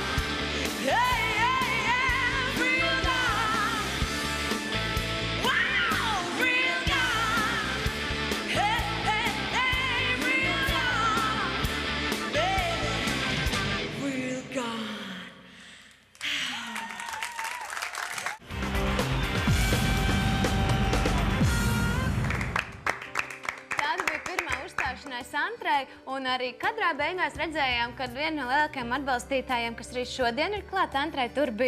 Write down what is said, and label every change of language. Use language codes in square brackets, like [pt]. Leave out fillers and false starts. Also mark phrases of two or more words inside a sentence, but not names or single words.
[en] Hey, hey, yeah, real gone. Wow, real gone. Hey, hey, hey, real gone. Baby, real gone. [lv] Tāda bija pirmā uzstāšanās Antrai, un arī kadrā beigās redzējām, kad viena no lielākajiem atbalstītājiem, kas arī šodien ir klāt Antrai, tur bija.